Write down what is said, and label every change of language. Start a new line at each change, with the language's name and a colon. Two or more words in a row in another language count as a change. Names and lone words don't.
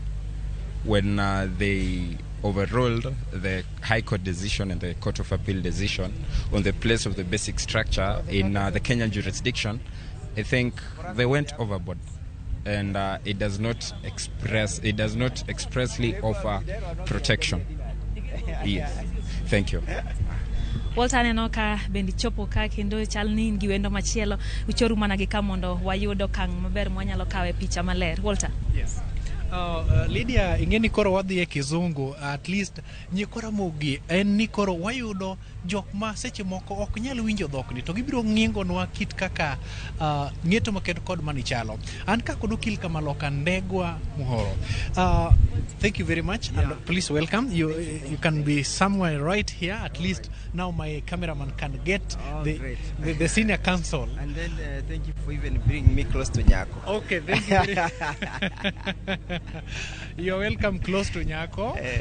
English: When they overruled the High Court decision and the Court of Appeal decision on the place of the basic structure in the Kenyan jurisdiction, I think they went overboard, and it does not expressly offer protection. Yes. Thank you.
Luo (Kenya and Tanzania): Walter neno ka bendi chopo ka kendo chal ni gi wendo machielo uchoru mana gi ka mondo wayudo kang maber mwanyalo kawe picha maler. Walter.
English: Yes.
Luo (Kenya and Tanzania): Lydia, ingeni koro wadhi e kizungu,
English: at least
Luo (Kenya and Tanzania): nyikora mogi en ni koro wayudo jok ma seche moko ok nyal winjo dhok ni to gibiro ng'ingonwa kit kaka ng'eto maket kod mani chalo. An ka kod okil Kamaloka Ndegwa Muhoro.
English: Thank you very much, and please welcome. You can be somewhere right here. At least now my cameraman can get the senior counsel. And then thank you for even bringing me close to Nyako. Okay, thank you. You're welcome close to Nyako.